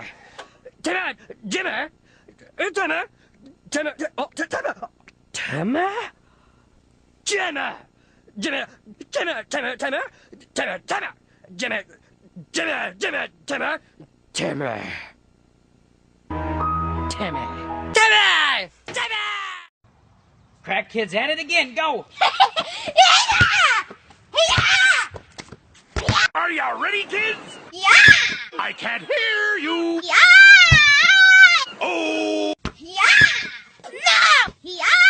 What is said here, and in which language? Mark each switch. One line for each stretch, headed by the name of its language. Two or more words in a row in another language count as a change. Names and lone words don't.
English: Timmy! Jimmy! Timmy! Timmy! Oh, Timmy! Timmy! Jimmy! Jimmy! Timmy! Timmy! Timmy! Timmy! Timmy! Jimmy! Jimmy! Jimmy! Timmy! Timmy! Timmy! Timmy! Timmy! Crack kids at it again, go! Are you ready, kids? Yeah! I can't hear you. Yeah! Oh! Yeah! No! Yeah!